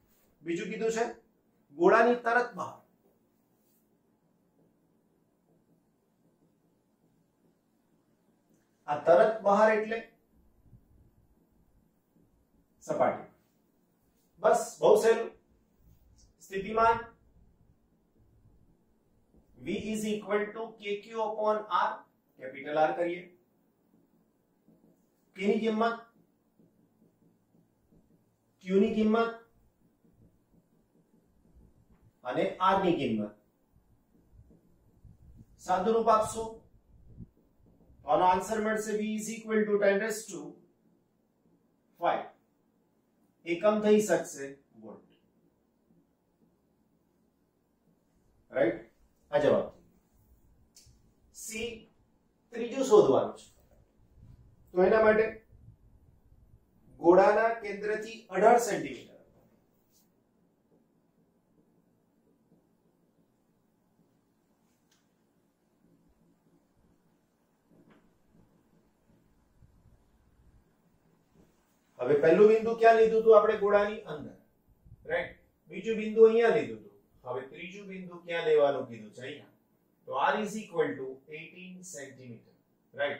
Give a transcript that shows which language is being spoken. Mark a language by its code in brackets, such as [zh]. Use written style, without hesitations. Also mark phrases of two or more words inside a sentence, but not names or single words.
[gu] બીજું કીધું છે ગોળાની તરત બહાર. આ તરત બહાર એટલે સપાટી. બસ બહુ સહેલું. સ્થિતિમાન [en] v is equal to kq upon r, capital R [gu] કરીએ. k ની કિંમત, q ની કિંમત અને r ની કિંમત સાદુરૂપ આપશું. આનો આન્સર મળશે [en] v is equal to 10⁵. [gu] એકમ થઈ શકશે વોલ્ટ, રાઈટ? આ જવાબ. સી ત્રીજું શોધવાનું છે. તો એના માટે ગોળાના કેન્દ્રથી 18 સેન્ટીમીટર હવે પહેલું બિંદુ ક્યાં લીધું હતું આપણે? ગોળાની અંદર, રાઈટ. બીજું બિંદુ અહીંયા લીધું હતું. હવે ત્રીજું બિંદુ ક્યાં લેવાનું કીધું છે? અહીંયા. તો [en] r is equal to 18 [gu] સેન્ટીમીટર, રાઈટ?